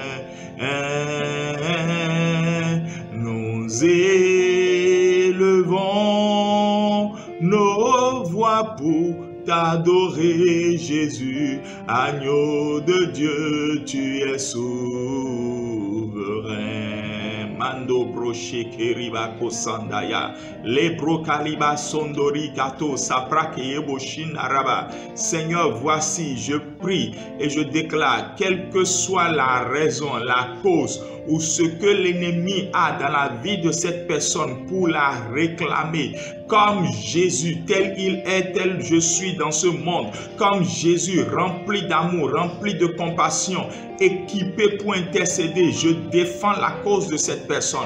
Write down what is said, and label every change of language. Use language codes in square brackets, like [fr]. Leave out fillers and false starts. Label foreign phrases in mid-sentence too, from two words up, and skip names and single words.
[fr] Nous élevons nos voix pour t'adorer, Jésus, agneau de Dieu, tu es souverain. Mando broche keriba kosandaya, lebro kaliba sondori kato saprake eboshin araba. Seigneur, voici, je prie et je déclare, quelle que soit la raison, la cause ou ce que l'ennemi a dans la vie de cette personne pour la réclamer, comme Jésus, tel il est, tel je suis dans ce monde, comme Jésus, rempli d'amour, rempli de compassion, équipé pour intercéder, je défends la cause de cette personne.